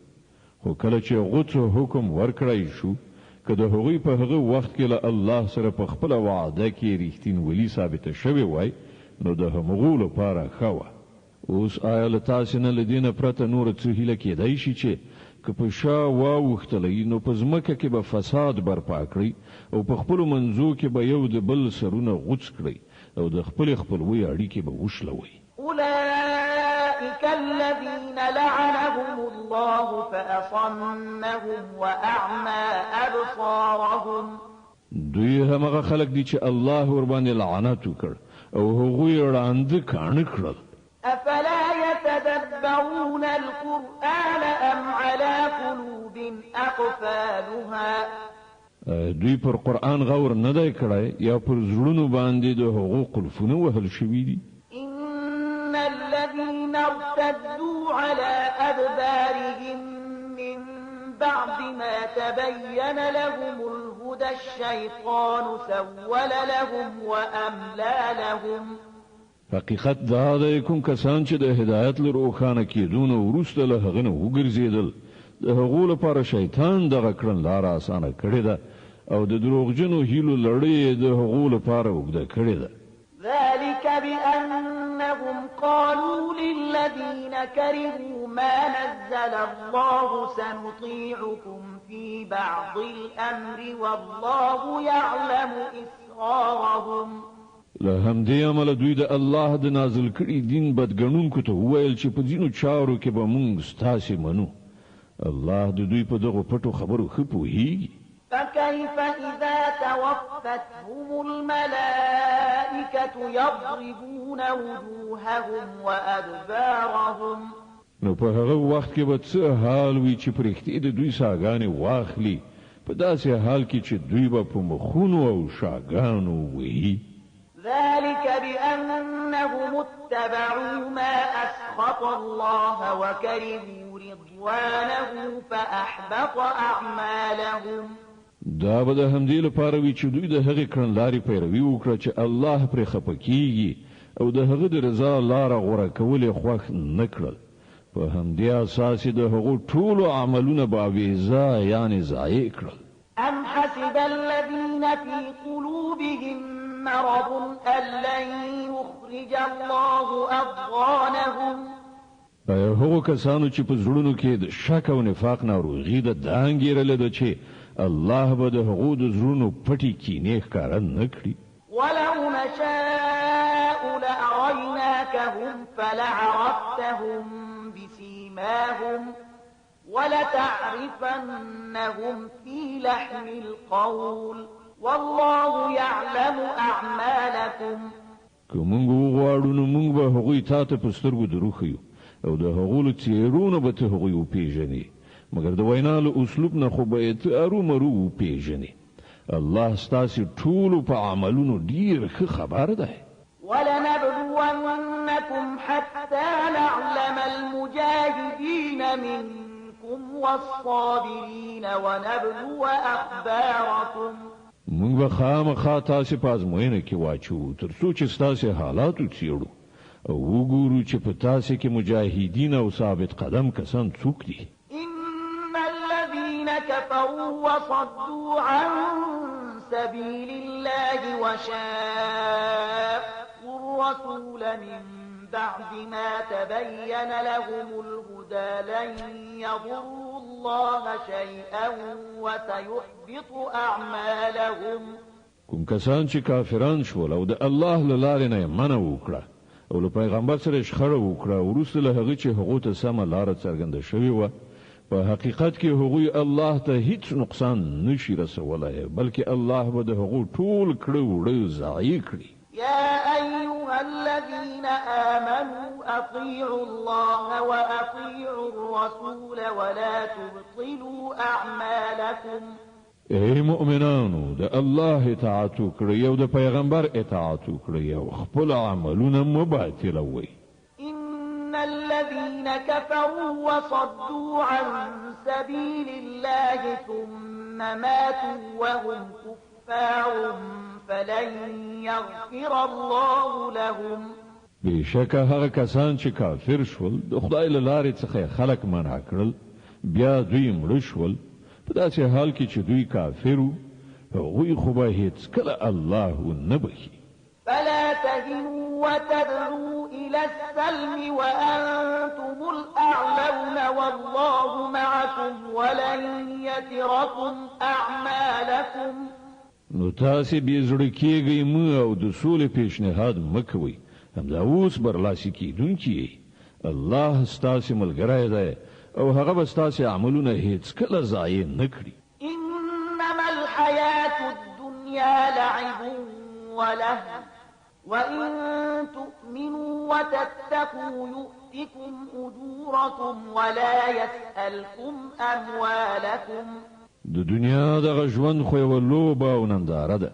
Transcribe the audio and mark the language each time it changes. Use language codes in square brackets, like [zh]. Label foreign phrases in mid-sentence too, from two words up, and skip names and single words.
[ps] خو کله چې غوڅو حکم ورکړی شو که د هغوی په هغه وخت کې له الله سره په خپله وعده کې ریښتینولي ثابته شوې وای نو د همغو لپاره ښه وه. اوس آیا له تاسې نه له دې نه پرته نوره څه هیله کېدی شي چې که په شا واوښتلی نو په ځمکه کې به فساد برپا کړئ او په خپلو منځو کې به یو د بل سرونه غوڅ کړئ او د خپلې خپلوۍ اړیکې به وشلوئ. [ar] أولئك الذين لعنهم الله فأصمهم وأعمى أبصارهم. [ps] دوی همغه خلک دي چې الله ور باندې لعنت وکړ او هغوی ړانده کاڼه کړل. [ar] أفلا يتدبرون القرآن أم على قلوب أقفالها. [ps] دوی پر قرآن غور نه دی کړی یا پر زړونو باندې د هغو قلفونه وهل شوي دي. [ar] إن الذين ارتدوا على أدبارهم من بعد ما تبين لهم الهدى الشيطان سول لهم وأملى لهم. [ps] حقیقت دا ده کوم کسان چې د هدایت له روښانه کېدو نه وروسته له هغه نه وګرځېدل د هغو لپاره شیطان دغه کړنلاره اسانه کړې ده او د دروغجنو هیلو لړۍ د هغو لپاره اوږده کړې ده. [ar] ذلك بأنهم قالوا للذين كرهوا ما نزل الله سنطيعكم في بعض الأمر والله يعلم إسرارهم. [ps] له همدې عمله دوی د الله د نازل کړي دین بدګڼونکو ته وویل چې په ځینو چارو کې به مونږ ستاسې منو. الله د دوی په دغو پټو خبرو ښه پوهیږي. [ar] فكيف إذا توفتهم الملائكة يضربون وجوههم وأدبارهم. [ps] نو په هغه وخت کې به څه حال وي چې پرښتې د دوی ساګانې واخلي په داسې حال کې چې دوی به په مخونو او شاګانو وهي. [ar] ذلك بأن إنهم اتبعوا ما أسخط الله وكرهوا رضوانه فأحبط أعمالهم. [ps] دا به د همدې لپاره وي چې دوی د هغې کړنلارې پیروي وکړه چې الله پرې خفه کیږي او د هغه د رضا لاره غوره کول یې خوښ نه کړل. په همدې اساس د هغو ټولو عملونه باویزا یعنې ضایع کړل. [ar] أم حسب الذين في قلوبهم مرض أن لن يخرج الله أضغانهم. [ps] هغو کسانو چې په زړونو کې د شک او نفاق ناروغي ده دا انګېرله ده چې الله به د هغو د زړونو پټې کینې ښکاره نه کړي. [ar] ولو نشاء لأريناكهم فلعرفتهم بسيماهم ولتعرفنهم في لحن القول والله يعلم أعمالكم. [ps] که موږ وغواړو نو موږ به هغوی تا ته په سترګو دروښیو او د هغو له څېرو به ته هغوی وپېژنې، مګر د وینا له اسلوب نه خو به یې ته ارومرو وپېژنې. الله ستاسې ټولو په عملونو ډېر ښه خبر دی. [ar] ولنبلونكم حتى نعلم المجاهدين منكم والصابرين ونبلو أخباركم. [ps] موږ به خامخا تاسې په ازموینه کې واچو تر څو چې ستاسې حالات وڅېړو او وګورو چې په تاسې کې مجاهدین او ثابت قدم کسان څوک دي. [ar] إن الذين كفروا وصدوا عن سبيل الله وشاقوا الرسول من بعد ما تبين لهم الهدى لن يضروا الله شيئا وسيحبط أعمالهم. [ps] کوم کسان چې کافران شول او د الله له لارې نه منع وکړه او له پیغمبر سره شخړه وکړه وروسته له هغه چې هغو ته سمه لاره څرګنده شوې وه، په حقیقت کې هغوی الله ته هیڅ نقصان نشي رسولی، بلکې الله به د هغو ټول کړه وړه ضایع کړي. [ar] يا أيها الذين آمنوا أطيعوا الله وأطيعوا الرسول ولا تبطلوا أعمالكم. [ps] ای مؤمنانو د الله اطاعت وکړئ او د پیغمبر اطاعت وکړئ او خپل عملونه مه باطلوئ. [ar] إن الذين كفروا وصدوا عن سبيل الله ثم ماتوا وهم كفار فلن يغفر الله لهم. [ps] بشکه هغه کسان چې کافر شول د خدای له لارې څخه خلق منع کړل بیا دوی مړه شول په داسې حال کې چې دوی کافر وو، هغوی خو به هیڅکله الله نه بخي. [ar] فلا تهنوا وتدعوا إلى السلم وأنتم الأعلون والله معكم ولن يتركم أعمالكم. [ps] نو تاسې بې زړه کېږئ مه او د سولې پیشنهاد مه کوئ، همدا اوس برلاسي کېدونکي یې. الله ستاسې ملګری دی او هغه به ستاسې عملونه هیڅکله ضایع نه کړي. [ar] إنما الحياة الدنيا لعب ولهو وإن تؤمنوا وتتقوا يؤتكم أجوركم ولا يسألكم أموالكم. [ps] د دنیا دغه ژوند خو یوه لوبه او ننداره ده.